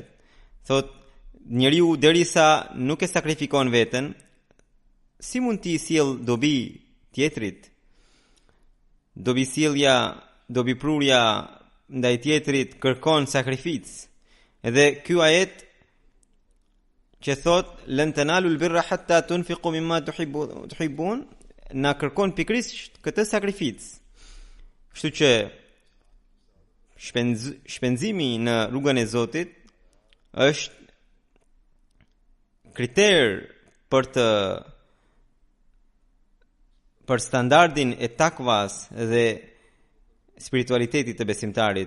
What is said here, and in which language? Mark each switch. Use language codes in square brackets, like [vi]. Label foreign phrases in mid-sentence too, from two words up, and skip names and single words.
[sq] Thot, njeriu derisa nuk e sakrifikon veten, si mund t'i sjell dobi tjetrit? Dobi prurja ndaj tjetrit kërkon sakrificë. Edhe ky ajet që thot [ar] لن تنالوا البر حتى تنفقوا مما تحبون [sq] na kërkon pikërisht këtë sakrificë. Kështu që shpenzimi në rrugën e Zotit është kriter për standardin e takvas dhe spiritualitetit të besimtarit.